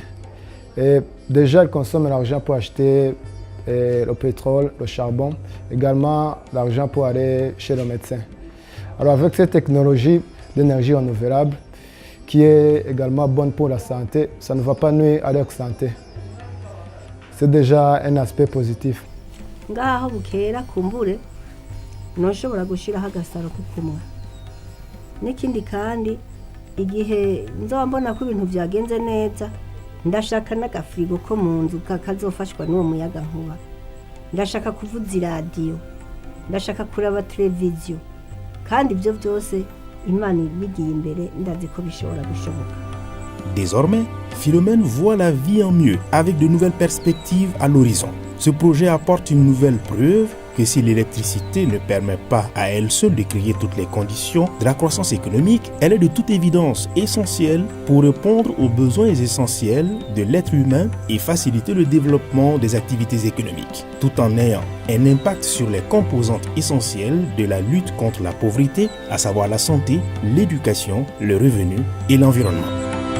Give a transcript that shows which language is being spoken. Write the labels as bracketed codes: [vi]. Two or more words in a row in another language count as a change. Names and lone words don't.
[fr] Et déjà, ils consomment l'argent pour acheter le pétrole, le charbon, également l'argent pour aller chez le médecin. Alors avec cette technologie d'énergie renouvelable, qui est également bonne pour la santé, ça ne va pas nuire à leur santé. C'est déjà un aspect positif. [rn] Ngaho bukera kumbure noshobora gushiraho agasaro kukumwa n'ikindi kandi igihe nzambona ko ibintu byagenze neza ndashaka n'agafrigo ko mu nzu kakazofashwa n'uwo muyaga nkuba ndashaka kuvuza iradiyo ndashaka kuraba televiziyo kandi ibyo byose imana ibigiye imbere ndazi ko bishobora gushoboka. [fr] Désormais, Philomène voit la vie en mieux avec de nouvelles perspectives à l'horizon. Ce projet apporte une nouvelle preuve que si l'électricité ne permet pas à elle seule de créer toutes les conditions de la croissance économique, elle est de toute évidence essentielle pour répondre aux besoins essentiels de l'être humain et faciliter le développement des activités économiques, tout en ayant un impact sur les composantes essentielles de la lutte contre la pauvreté, à savoir la santé, l'éducation, le revenu et l'environnement.